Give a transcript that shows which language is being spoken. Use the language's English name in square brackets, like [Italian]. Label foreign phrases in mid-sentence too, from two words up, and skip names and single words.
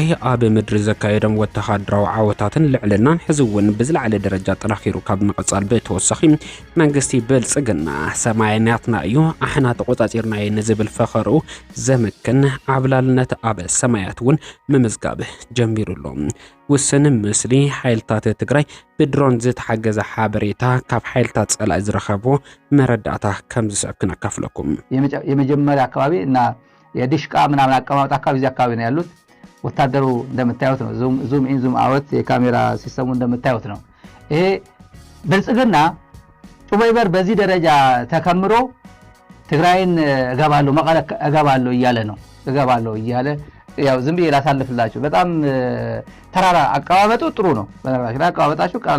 [Tigrinya] ኣብ ምድሪ ዘካየዶም ወተሃደራዊ ዓወታትን ልዕልናን ሕዚ እውን ብዝለዓለ ደረጃ ጠናኺሩ ካብ ምቕጻል ብተወሳኺ መንግስቲ ብልጽግና ሰማያናትና እዩ ኣሕና ተቆጻጺርናዮ ንዝብል ፈኸሩ ዘመክን ዓብላልነት ኣብ ሰማያት እውን ምምዝጋብ ጀሚሩሎም ውስን ምስሊ ሓይልታት ትግራይ ብድሮን ዝተሓገዘ ሓበሬታ ካብ ሓይልታት ጸላኢ ዝረኸቦ መረዳእታ ከም ዝስዕብ ክነካፍለኩም [Amharic] የመጀመሪያ አካባቢ እና የድሽቃ ምናምን አቀማመጥ አካባቢ እዚህ አካባቢ ነው ያሉት ወታደሩ እንደምታዩት ነው [English] zoom in zoom out [Amharic] የካሜራ ሲስተሙ እንደምታዩት ነው ይሄ ብልጽግና ጩበይበር በዚህ ደረጃ ተከምሮ ትግራይን እገባለሁ መቀለ እገባለሁ እያለ ያው ዝም ብዬ ላሳልፍላችሁ በጣም ተራራ አቀባበጡ ጥሩ ነው በነገራችን አቀባበጣችሁ ቀላል